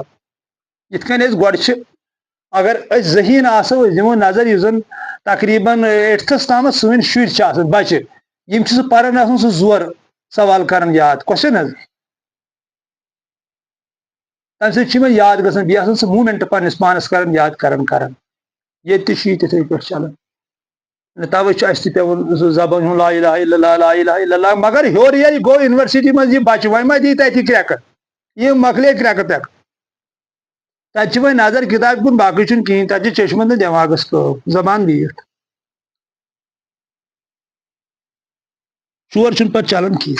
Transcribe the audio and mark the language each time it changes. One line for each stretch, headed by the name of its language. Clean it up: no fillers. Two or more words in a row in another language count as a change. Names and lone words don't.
Kashmiri: یِتھ کٔنۍ أسۍ گۄڈٕ چھِ اگر أسۍ ذہیٖن آسو أسۍ دِمو نظر یُس زن تقریٖبن 8تھس تامتھ سٲنۍ شُرۍ چھِ آسان بچہِ یِم چھِ سُہ پران آسان سُہ زورٕ سوال کران یاد کوسچن حظ. تمہِ سۭتۍ چھُ یِمن یاد گژھان بیٚیہِ آسان سُہ موٗمینٹ پننِس پانس کران یاد کران ییٚتہِ تہِ چھُ یہِ تِتھٕے پٲٹھۍ چلان. توے چھُ اَسہِ تہِ پیٚوان سُہ زبٲنۍ ہُنٛد
Arabic: لا الہ الا اللہ لا الہ الا اللہ.
Kashmiri: مگر ہیوٚر ییٚلہِ گوٚو یونیورسٹی منٛز یہِ بچہِ وۄنۍ ما دی تتہِ کرٛٮ۪کہٕ یِم مۄکلے کرٛٮ۪کہٕ پٮ۪کہٕ. تتہِ چھِ وۄنۍ نظر کِتابہِ کُن باقٕے چھُنہٕ کِہینۍ. تتہِ چھِ چشمن تہٕ دٮ۪ماغس کٲم زبان بیٖٹھ. ژور چھُنہٕ پتہٕ چلان کینٛہہ.